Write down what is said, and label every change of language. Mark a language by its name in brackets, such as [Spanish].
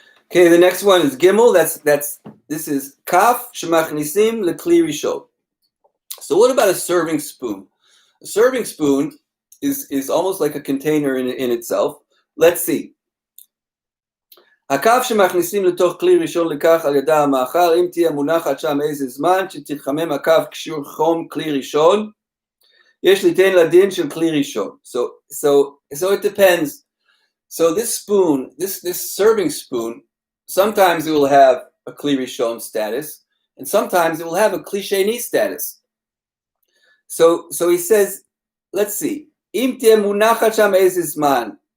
[English] Okay, the next one is Gimel. This is [Hebrew] Kaf Shemachnisim Lekli Rishon. [English] So what about a serving spoon? A serving spoon is almost like a container in itself. Let's see. [Hebrew] הכף שמכניסים לתוך כלי ראשון לכך על ידה המאכל, אם תהיה מונחת שם איזה זמן שתתחמם הכף כשיעור חום כלי ראשון, יש ליתן לדין של כלי ראשון. [English] So it depends. So this spoon, this serving spoon, sometimes it will have a kli rishon status, and sometimes it will have a kli sheni status. So he says, let's see. [Hebrew] Im tiyeh munachat sham eize zman.